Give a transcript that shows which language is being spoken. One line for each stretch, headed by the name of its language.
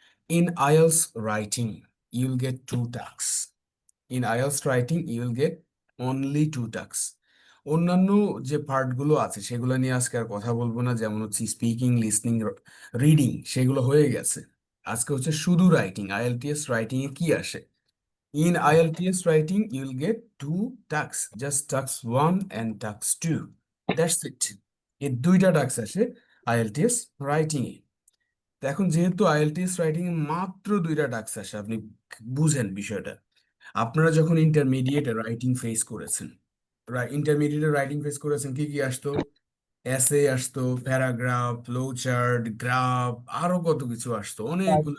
English: In IELTS writing you'll get 2 task. In IELTS writing you'll get only 2 task.
Bangla: অন্যান্য যে পার্টগুলো আছে সেগুলো নিয়ে আজকে আর কথা বলবো না, যেমন হচ্ছে স্পিকিং, লিসনিং, রিডিং, সেগুলো হয়ে গেছে। আজকে হচ্ছে শুধু রাইটিং। আইএলটিএস রাইটিং এ কি আসে?
English: In IELTS writing, you'll get 2 tasks, just task 1 and task 2. That's it.
Bangla: এই 2টা টাস্ক আসে আইএলটিএস রাইটিং এ। তো এখন যেহেতু আইএলটিএস রাইটিং এ মাত্র 2টা টাস্ক আসে, আপনি বুঝেন বিষয়টা। আপনারা যখন ইন্টারমিডিয়েটে রাইটিং ফেস করেছেন, ইন্টারমিডিয়েটে রাইটিং ফেস করেছেন, কি কি আসতো? এসে আসতো, প্যারাগ্রাফ, ফ্লো চার্ট, গ্রাফ, আরো কত কিছু আসতো, অনেকগুলো